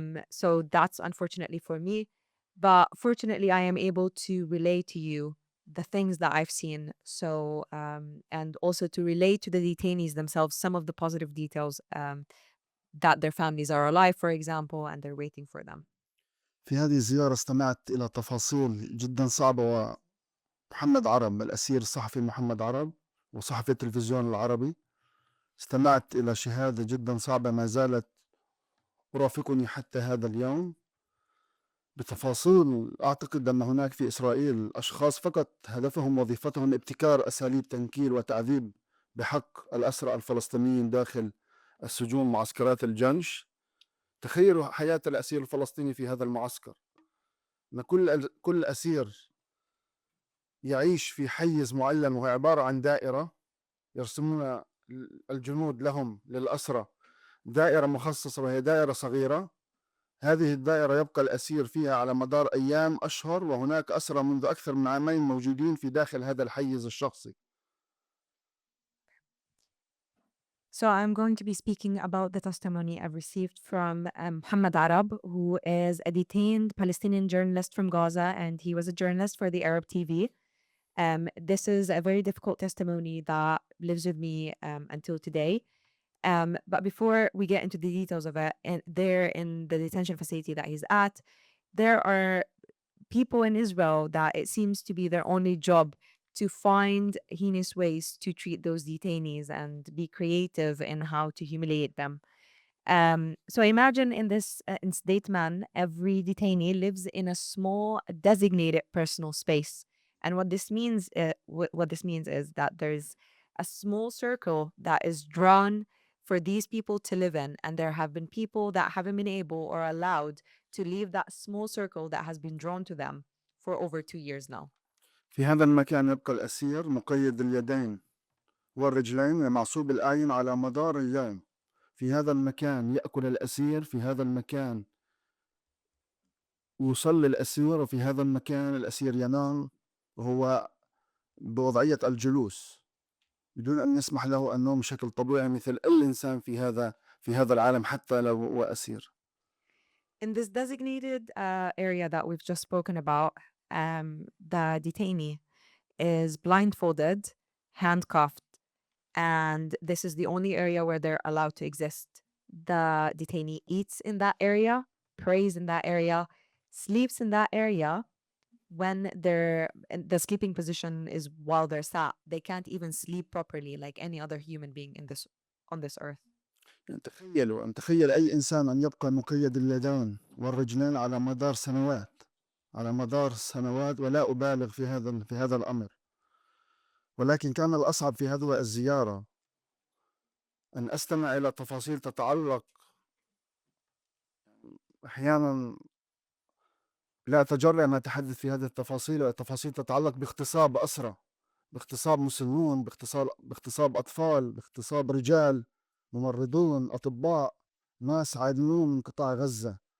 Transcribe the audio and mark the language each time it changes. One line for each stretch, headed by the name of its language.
English: So that's unfortunately for me. But fortunately, I am able to relay to you the things that I've seen. So, and also to relate to the detainees themselves some of the positive details that their families are alive, for example, and they're waiting for them.
Arabic: في هذه الزيارة استمعت إلى تفاصيل جدا صعبة. ومحمد عرب الأسير الصحفي محمد عرب وصحفي التلفزيون العربي، استمعت إلى شهادة جدا صعبة ما زالت ترافقني حتى هذا اليوم بتفاصيل. أعتقد أن هناك في إسرائيل أشخاص فقط هدفهم وظيفتهم ابتكار أساليب تنكيل وتعذيب بحق الأسرى الفلسطينيين داخل السجون معسكرات الجنش. تخيلوا حياة الأسير الفلسطيني في هذا المعسكر، أن كل أسير يعيش في حيز معلم وهو عبارة عن دائرة يرسمون الجنود لهم للأسرى دائرة مخصصة وهي دائرة صغيرة. هذه الدائرة يبقى الأسير فيها على مدار أيام أشهر، وهناك أسرى منذ أكثر من عامين موجودين في داخل هذا الحيز الشخصي.
English: So I'm going to be speaking about the testimony I've received from Muhammad Arab, who is a detained Palestinian journalist from Gaza, and he was a journalist for the Arab TV. This is a very difficult testimony that lives with me until today. But before we get into the details of it, and there in the detention facility that he's at, there are people in Israel that it seems to be their only job to find heinous ways to treat those detainees and be creative in how to humiliate them. So imagine in state man, every detainee lives in a small designated personal space. And what this means, what this means is that there's a small circle that is drawn for these people to live in, and there have been people that haven't been able or allowed to leave that small circle that has been drawn to them for over 2 years now.
Arabic: في هذا المكان يبقى الأسير مقيد اليدين والرجلين ومعصوب الأعين على مدار اليوم. في هذا المكان يأكل الأسير، في هذا المكان يصلي الأسير، وفي هذا المكان الأسير ينام وهو بوضعية الجلوس بدون أن يسمح له النوم بشكل طبيعي مثل أي إنسان في هذا العالم حتى لو هو أسير.
English: In this designated area that we've just spoken about, the detainee is blindfolded, handcuffed, and this is the only area where they're allowed to exist. The detainee eats in that area, prays in that area, sleeps in that area. When the sleeping position is while they're sat, they can't even sleep properly like any other human being on this earth.
Arabic: يعني تخيل أي إنسان أن يبقى مقيد اليدين والرجلين على مدار سنوات، ولا أبالغ في هذا الأمر. ولكن كان الأصعب في هذه الزيارة أن أستمع إلى تفاصيل تتعلق، أحيانا لا أتجرأ أن أتحدث في هذه التفاصيل، والتفاصيل تتعلق باغتصاب أسرى، باغتصاب مسنون، باغتصاب أطفال، باغتصاب رجال، ممرضون، أطباء، ناس عادلون من قطاع غزة.